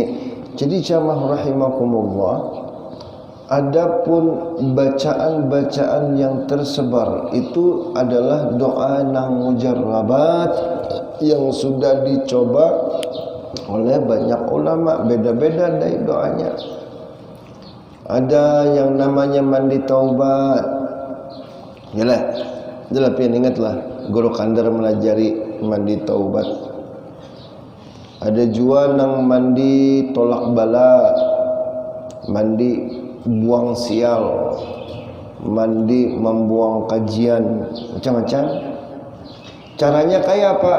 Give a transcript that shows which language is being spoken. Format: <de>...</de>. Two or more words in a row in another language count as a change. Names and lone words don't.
<id>Jadi jamaah rahimakumullah, adapun bacaan-bacaan yang tersebar itu adalah doa nang mujarrabat yang sudah dicoba oleh banyak ulama, beda-beda dari doanya. Ada yang namanya mandi taubat.</id> <bjn>Yalah, tapi ingatlah guru kandar melajari mandi taubat.</bjn> <id>Ada juga nang mandi tolak bala, mandi buang sial, mandi membuang kajian, macam-macam. Caranya kayak apa?</id>